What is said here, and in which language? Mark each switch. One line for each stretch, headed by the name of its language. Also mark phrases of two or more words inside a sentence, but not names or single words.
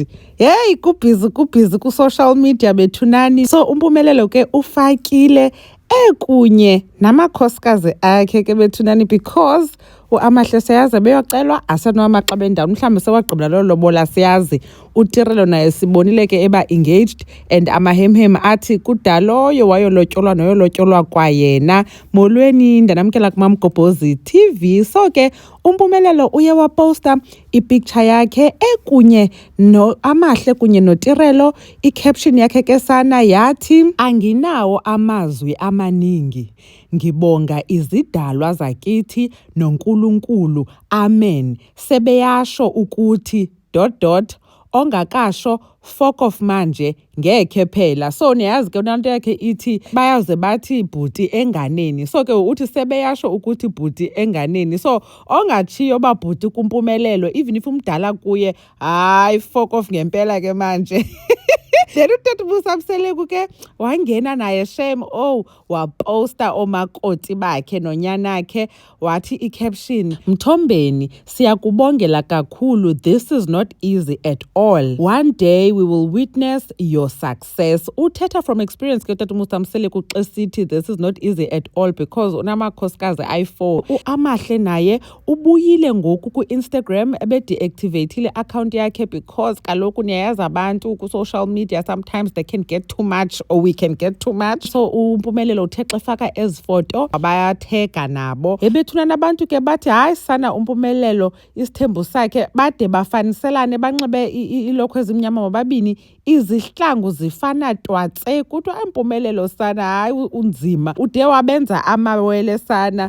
Xhosa: Hey kubhizi ku-social media bethunani. So uMpumelelo ke ufakile ekunye namakhosikazi akhe ke bethunani because uAmahle siyazi beyocelwa asenowamaxa bendawo mhlawumbi sewagqibela loo lobola siyazi. uTirelo naye sibonile ke eba engaged and amahemhem athi kudaloyo wayolotyolwa noyolotyolwa kwayena. Molweni ndanamkela kuMamgobhozi TV. So ke uMpumelelo uye waposta ipicture yakhe ekunye noAmahle kunye noTirelo. Icaption yakhe ke sana yathi
Zulu: anginawo amazwi amaningi, ngibonga izidalwa zakithi noNkulunkulu, amen. Sebeyasho ukuthi ... ongakasho
English: fuck off
Zulu: manje ngekhe phela.
Xhosa: So niyazi ke unanto yakhe ithi bayaze bathi bhuti enganeni. So ke uthi sebeyasho ukuthi bhuti enganeni. So ongachiyo babhuti kuMpumelelo
English: even if
Xhosa: umdala kuye hayi
English: fuck off
Xhosa: ngempela ke manje. Then uTata Mseleku ke wangena naye shame waposta omakoti bakhe nonyanakhe wathi icaption, Mthombeni siyakubongela kakhulu,
English: this is not easy at all, one day we will witness your success.
Xhosa: Uthetha
English: from experience
Xhosa: ke uTata Mseleku xa sithi
English: this is not easy at all
Xhosa: because unamakhosikazi ayi-4. uAmahle naye ubuyile ngoku ku-Instagram ebe-deactivateile account yakhe because kaloku niyayazi abantu ku-social media
English: sometimes they can get too much or we can get too much.
Xhosa: So uMpumelelo uthe xa efaka ezi foto bayathega nabo. Ebethuna nabantu ke bathi hayi sana uMpumelelo isithembu sakhe bade bafaniselane banxibe ilokhwe ezimnyama bobabini izihlangu zifana twatse kuthiwa uMpumelelo sana hayi unzima ude wabenza amawele sana.